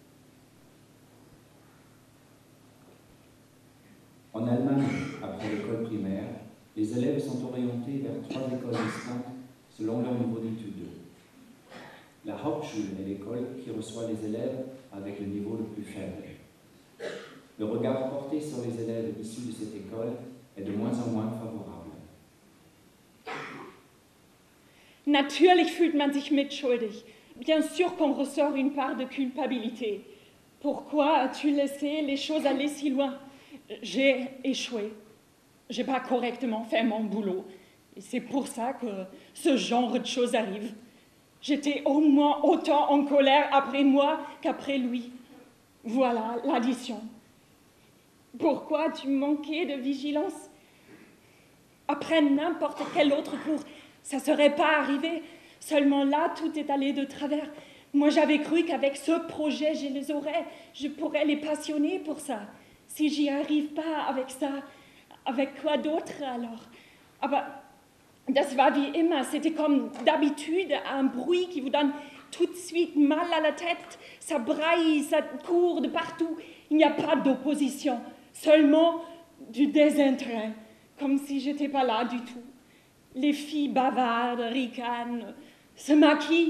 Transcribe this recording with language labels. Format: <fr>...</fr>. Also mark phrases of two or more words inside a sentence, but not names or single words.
<fr>En Allemagne, après l'école primaire, les élèves sont orientés vers 3 écoles distinctes selon leur niveau d'études. La Hauptschule est l'école qui reçoit les élèves avec le niveau le plus faible. Le regard porté sur les élèves issus de cette école est de moins en moins favorable.</fr> <de>Natürlich fühlt man sich mitschuldig.</de> <fr>Bien sûr qu'on ressort une part de culpabilité. Pourquoi as-tu laissé les choses aller si loin? J'ai échoué. J'ai pas correctement fait mon boulot. Et c'est pour ça que ce genre de choses arrive. J'étais au moins autant en colère après moi qu'après lui. Voilà l'addition. Pourquoi as-tu manqué de vigilance? Après n'importe quel autre cours, ça ne serait pas arrivé. Seulement là, tout est allé de travers. Moi, j'avais cru qu'avec ce projet, je pourrais les passionner pour ça. Si j'y arrive pas avec ça, avec quoi d'autre alors?</fr> <de>Aber das war wie immer.</de> <fr>C'était comme d'habitude un bruit qui vous donne tout de suite mal à la tête. Ça braille, ça court de partout. Il n'y a pas d'opposition, seulement du désintérêt, comme si j'étais pas là du tout. Les filles bavardent, ricanent, se maquillent.</fr>